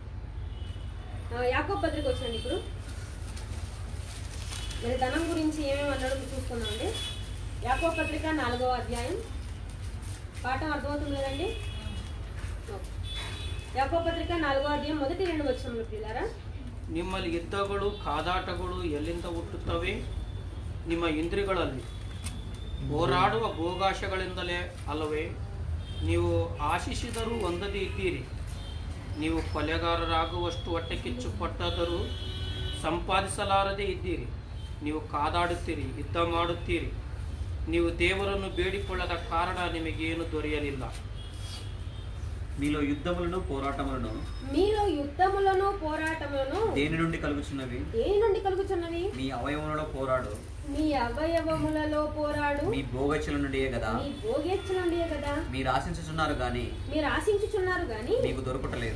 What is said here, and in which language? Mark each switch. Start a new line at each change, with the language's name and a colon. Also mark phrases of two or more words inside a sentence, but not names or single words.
Telugu: యాకోబు పత్రిక వచ్చిందండి. ఇప్పుడు మరి ధనం గురించి ఏమేమి అన్నాడు చూసుకుందామండి. యాకోబు పత్రిక 4వ అధ్యాయం. పాఠం అర్థమవుతుంది కదండి? యాకోబు పత్రిక 4వ అధ్యాయం మొదటి 2 వచనములు పిల్లారా.
Kannada: ನಿಮ್ಮಲ್ಲಿ ಯುದ್ಧಗಳು ಕಾದಾಟಗಳು ಎಲ್ಲಿಂದ ಹುಟ್ಟುತ್ತವೆ? ನಿಮ್ಮ ಇಂದ್ರಿಯಗಳಲ್ಲಿ ಹೋರಾಡುವ ಭೋಗಾಶಗಳಿಂದಲೇ ಅಲ್ಲವೇ? ನೀವು ಆಶಿಸಿದರೂ ಹೊಂದದೇ ಇದ್ದೀರಿ. ನೀವು ಕೊಲೆಗಾರರಾಗುವಷ್ಟು ಹೊಟ್ಟೆ ಕಿಚ್ಚು ಪಟ್ಟಾದರೂ ಸಂಪಾದಿಸಲಾರದೇ ಇದ್ದೀರಿ. ನೀವು ಕಾದಾಡುತ್ತೀರಿ, ಯುದ್ಧ ಮಾಡುತ್ತೀರಿ. ನೀವು ದೇವರನ್ನು ಬೇಡಿಕೊಳ್ಳದ ಕಾರಣ ನಿಮಗೇನು ದೊರೆಯಲಿಲ್ಲ.
Telugu: మీలో యుద్ధములను పోరాటములను దేని నుండి కలుగుచున్నవి? మీ అవయవములలో పోరాడు. మీ భోగేచ్ఛల నుండియే కదా. మీరు ఆశించుచున్నారు గాని మీకు దొరకటలేదు.